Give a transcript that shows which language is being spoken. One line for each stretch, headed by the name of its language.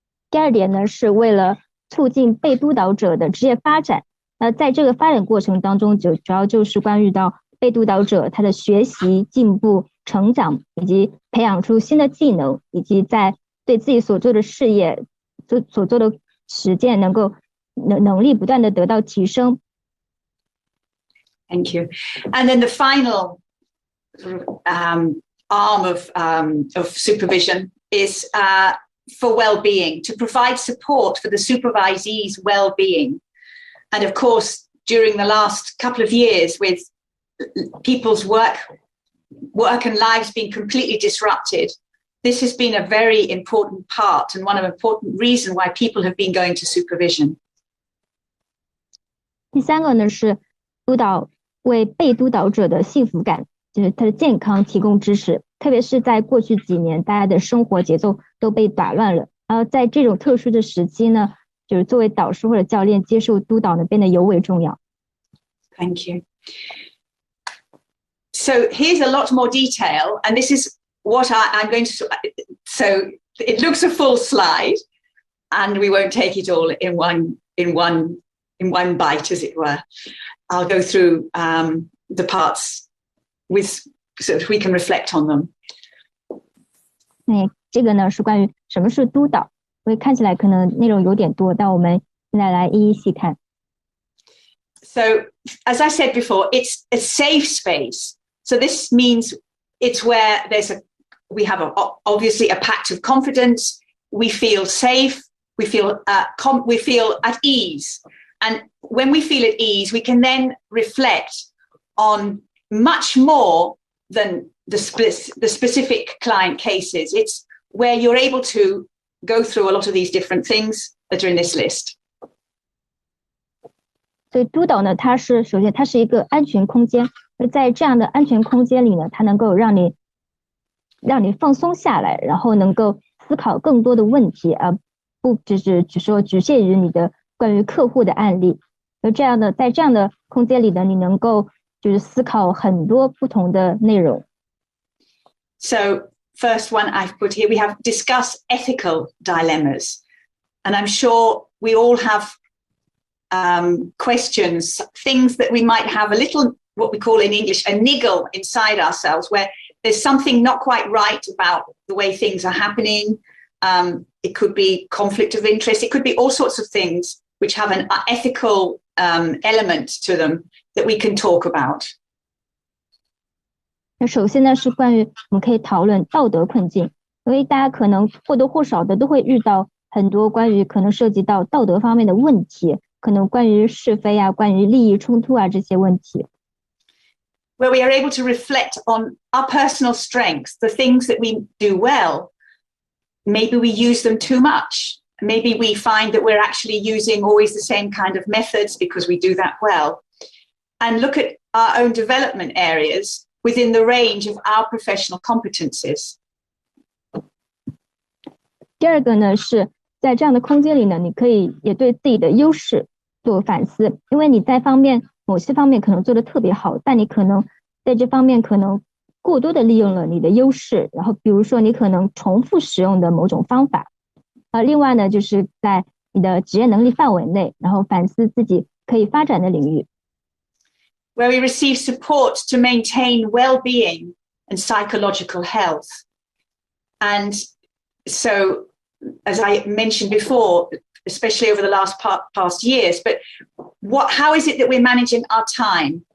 Chinese: 第二点呢，是为了促进被督导者的职业发展。那在这个发展过程当中，主要就是关于到被督导者他的学习、进步、成长，以及培养出新的技能，以及在对自己所做的事业、所做的实践能力不断的得到提升。
English: Thank you. And then the final arm of supervision is for well-being, to provide support for the supervisee's well-being. And of course, during the last couple of years, with people's work and lives being completely disrupted, this has been a very important part and one of the important reasons why people have been going to supervision.
Chinese: 第三个呢是督导为被督导者的幸福感，就是他的健康提供支持，特别是在过去几年，大家的生活节奏都被打乱了，然后在这种特殊的时期呢，就是作为导师或者教练接受督导呢，变得尤为重要。
English: Thank you. So here's a lot more detail, and this is what I'm going to. So it looks a full slide, and we won't take it all in one in one bite, as it were. I'll go through the parts so that we can reflect on them.
Chinese: 这个呢是关于什么是督导，所以看起来可能内容有点多，但我们现在来一一细看。
English: So, as I said before, it's a safe space. So this means it's where we have obviously a pact of confidence. We feel safe. We feel at ease. And when we feel at ease, we can then reflect on much more than the specific client cases. It's where you're able to go through a lot of these different things that are in this list.
Chinese: 所以督导呢，首先它是一个安全空间，在这样的安全空间里呢，它能够让你放松下来，然后能够思考更多的问题，而不只说局限于你的关于客户的案例。在这样的空间里呢，你能够就是思考很多不同的内容。
English: So first one I've put here, we have discuss ethical dilemmas, and I'm sure we all have questions, things that we might have a little, what we call in English, a niggle inside ourselves, where there's something not quite right about the way things are happening. It could be conflict of interest. It could be all sorts of things which have an ethical element to them that we can talk about.
Chinese: 那首先呢，是关于我们可以讨论道德困境，因为大家可能或多或少的都会遇到很多关于可能涉及到道德方面的问题，可能关于是非啊，关于利益冲突啊这些问题。
English: Where we are able to reflect on our personal strengths, the things that we do well. Maybe we use them too much. Maybe we find that we're actually using always the same kind of methods because we do that well. And look at our own development areas within the range of our professional competencies.
Chinese: 第二个呢，是在这样的空间里呢，你可以也对自己的优势做反思，因为你在某些方面可能做得特别好，但你可能在这方面可能过多的利用了你的优势，然后比如说你可能重复使用的某种方法。另外呢，就是在你的职业能力范围内，然后反思自己可以发展的领域。
English: Where we receive support to maintain well-being and psychological health. And so, as I mentioned before, especially over the past years, but how is it that we're managing our time?